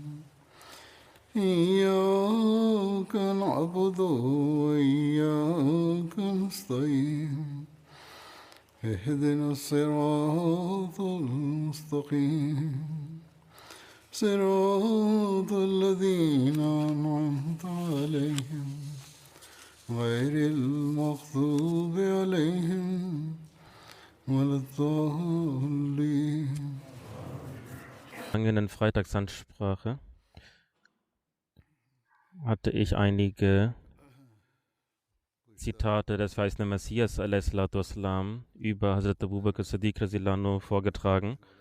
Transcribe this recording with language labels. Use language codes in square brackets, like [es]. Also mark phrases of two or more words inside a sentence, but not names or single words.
[ar] إياك نعبد وإياك نستعين اهدنا الصراط المستقيم صراط الذين أنعمت عليهم غير المغضوب عليهم ولا الضالين. [de] Vergangenen Freitagsansprache hatte ich einige Zitate des verheißenen Messias a.s.w. über Hazrat Abu Bakr Siddiq radhiyallahu vorgetragen.